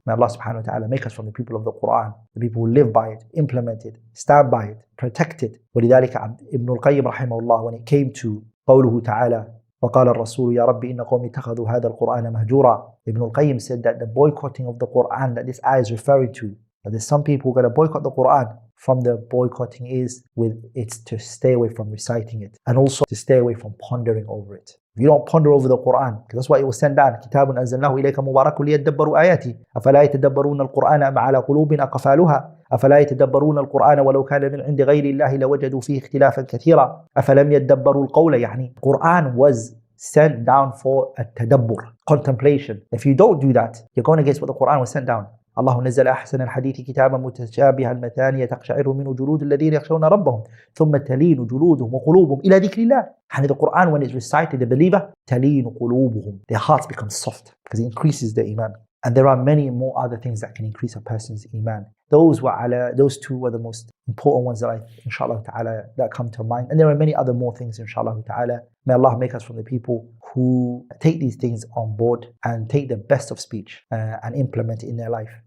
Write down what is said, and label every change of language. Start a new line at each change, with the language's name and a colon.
English: May Allah subhanahu wa ta'ala make us from the people of the Quran, the people who live by it, implement it, stand by it, protect it.
Arabic: وَلِذَلِكَ
English: Ibn al-Qayyim rahimahullah, when it came to
Arabic: قوله تعالى وقال الرسول يا رب إن قوم اتخذوا هذا القرآن مهجورا.
English: Ibn al-Qayyim said that the boycotting of the Quran that this ayah is referring to, that there's some people who are going to boycott the Quran. From the boycotting is it's to stay away from reciting it and also to stay away from pondering over it. If you don't ponder over the Quran, because that's why it was sent down,
Arabic: كتاب أنزلناه إليك مبارك ليدبروا آياته أفلا يتدبرون القرآن أم على قلوب أقفالها أفلا يتدبرون القرآن ولو كان من عند غير الله لوجدوا فيه اختلافا كثيرا أفلم يدبروا القول.
English: يعني Quran was sent down for a tadabbur, contemplation. If you don't do that, you're going against what the Quran was sent down.
Arabic: الله نزل أحسن الحديث كتابا متشابها المثاني تقشعر منه جلود الذين يخشون ربهم ثم تلين جلودهم وقلوبهم إلى ذكر الله.
English: And the Quran, when it's recited, the believer,
Arabic: تلين قلوبهم,
English: their hearts become soft because it increases their iman. And there are many more other things that can increase a person's iman. Those two were the most important ones that inshallah ta'ala, that come to mind. And there are many other more things, inshallah ta'ala. May Allah make us from the people who take these things on board and take the best of speech and implement it in their life.